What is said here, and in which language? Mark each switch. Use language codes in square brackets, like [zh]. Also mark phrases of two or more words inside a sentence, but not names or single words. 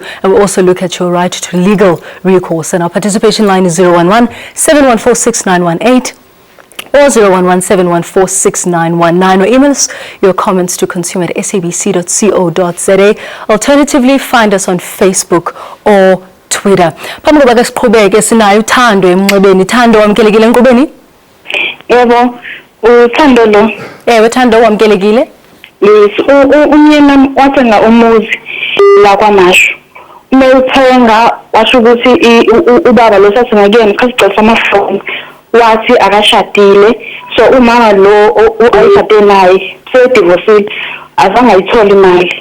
[en] And we'll also look at your right to legal recourse. And our participation line is 011-714-6918 or 011-714-6919, or email us your comments to consumer@sabc.co.za. Alternatively, find us on Facebook or Twitter. [xh] Phambi kokuba siqhubeke sinayo uThando emnxebeni. Thando, wamkelekile enkqubeni? [zu] Yebo, uThando lo. [xh] Ewe Thando, wamkelekile? [en] Yes, [zu] umyeni wathenga umuzi la kwaMashu. Umewuthenga washo ukuthi ubaba lo sathenga kuyena isikhathi samafoni wathi akashadile, so umama lo ayishade naye sedivorcile azange ayithola imali.